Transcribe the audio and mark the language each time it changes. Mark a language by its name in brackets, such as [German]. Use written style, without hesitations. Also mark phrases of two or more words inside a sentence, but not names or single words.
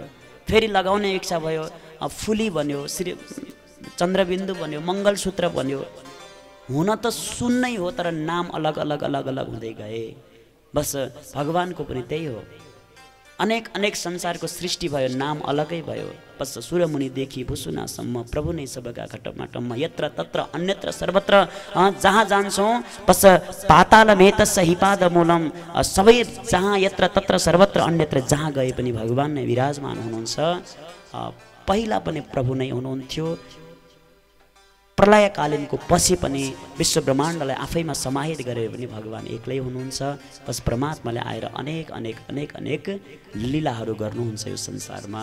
[Nepali] फेरि लगाउने इच्छा भयो, फुली बन्यो, श्री चन्द्रबिन्दु बन्यो, मङ्गलसूत्र बन्यो। हुन त सुन नै हो तर नाम अलग अलग अलग अलग हुँदै गए। बस भगवानको पनि त्यही हो। अनेक अनेक संसारको सृष्टि भयो, नाम अलगै भयो। बस सुरमुनिदेखि भुसुनासम्म प्रभु नै सबका घटमाटम्म, यत्र तत्र अन्यत्र सर्वत्र जहाँ जान्छौँ बस [Sanskrit] पातालमेतस्य हिपादमूलम, [Nepali] सबै जहाँ यत्र तत्र सर्वत्र अन्यत्र जहाँ गए पनि भगवान नै विराजमान हुनुहुन्छ। पहिला पनि प्रभु नै हुनुहुन्थ्यो, प्रलयकालीनको पछि पनि विश्व ब्रह्माण्डलाई आफैमा समाहित गरेर पनि भगवान एक्लै हुनुहुन्छ। बस परमात्माले आएर अनेक अनेक अनेक अनेक लीलाहरू गर्नुहुन्छ यो संसारमा।